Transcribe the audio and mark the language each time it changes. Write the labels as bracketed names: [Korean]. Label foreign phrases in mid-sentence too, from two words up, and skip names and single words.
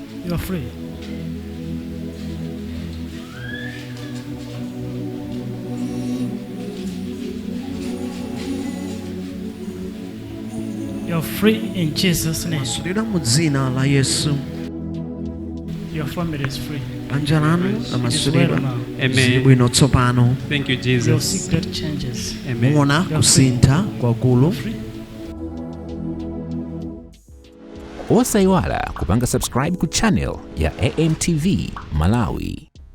[English] You're free. You're free in Jesus' name. [Nyanja] Masulidwa mu dzina la Yesu. [English] Your family is free. [Nyanja] Banja lanu lamasulidwa. [English] Amen. [Nyanja] Zili bwino tsopano. [English] Thank you, You'll Jesus. see great changes. Amen. [Nyanja] Muona kusintha kwakulu. Osayiwala kupanga subscribe ku channel ya AMTV Malawi.